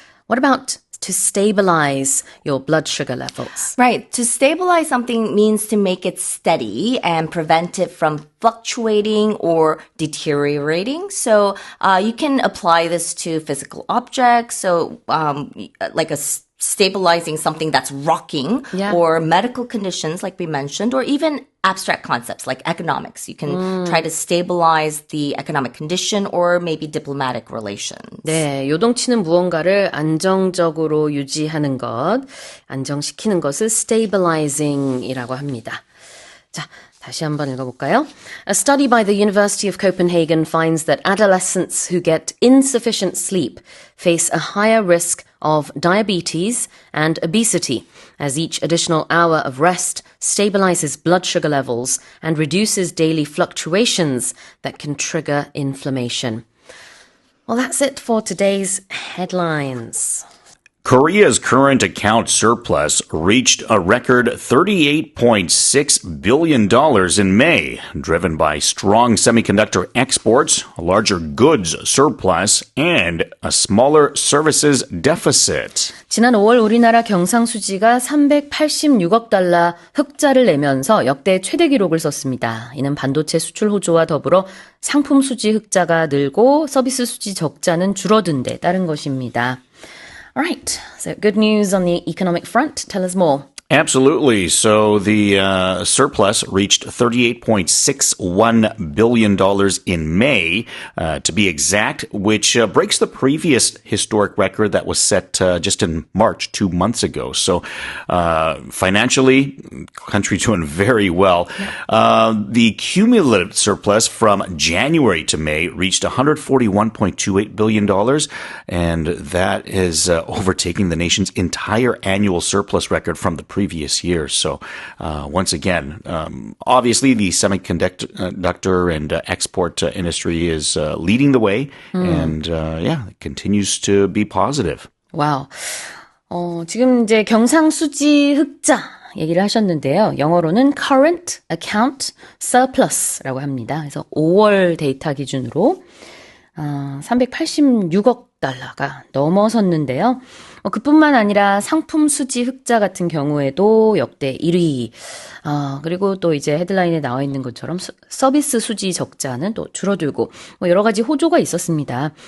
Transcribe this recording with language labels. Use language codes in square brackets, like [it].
[en] What about to stabilize your blood sugar levels? Right. To stabilize something means to make it steady and prevent it from fluctuating or deteriorating. So you can apply this to physical objects. So like stabilizing something that's rocking, or medical conditions like we mentioned, or even abstract concepts like economics. You can try to stabilize the economic condition or maybe diplomatic relations. [ko] 네, 요동치는 무언가를 안정적으로 유지하는 것, 안정시키는 것을 stabilizing이라고 합니다. 자, 다시 한번 읽어볼까요? [en] A study by the University of Copenhagen finds that adolescents who get insufficient sleep face a higher risk of diabetes and obesity, as each additional hour of rest stabilizes blood sugar levels and reduces daily fluctuations that can trigger inflammation. Well, that's it for today's headlines. Korea's current account surplus reached a record $38.6 billion in May, driven by strong semiconductor exports, a larger goods surplus, and a smaller services deficit. [ko] 지난 5월 우리나라 경상수지가 386억 달러 흑자를 내면서 역대 최대 기록을 썼습니다. 이는 반도체 수출 호조와 더불어 상품 수지 흑자가 늘고 서비스 수지 적자는 줄어든 데 따른 것입니다. [en] All right, so good news on the economic front. Tell us more. Absolutely. So the surplus reached $38.61 billion in May, to be exact, which breaks the previous historic record that was set just in March, 2 months ago. So financially, country doing very well. The cumulative surplus from January to May reached $141.28 billion, and that is overtaking the nation's entire annual surplus record from the previous years. So once again, obviously the semiconductor and export industry is leading the way, and it continues to be positive. [ko] 와우. 지금 이제 경상수지 흑자 얘기를 하셨는데요. 영어로는 current account surplus라고 합니다. 그래서 5월 데이터 기준으로 386억 달러가 넘어섰는데요. 그뿐만 아니라 상품 수지 흑자 같은 경우에도 역대 1위. 그리고 또 이제 헤드라인에 나와 있는 것처럼 서비스 수지 적자는 또 줄어들고 여러 가지 호조가 있었습니다.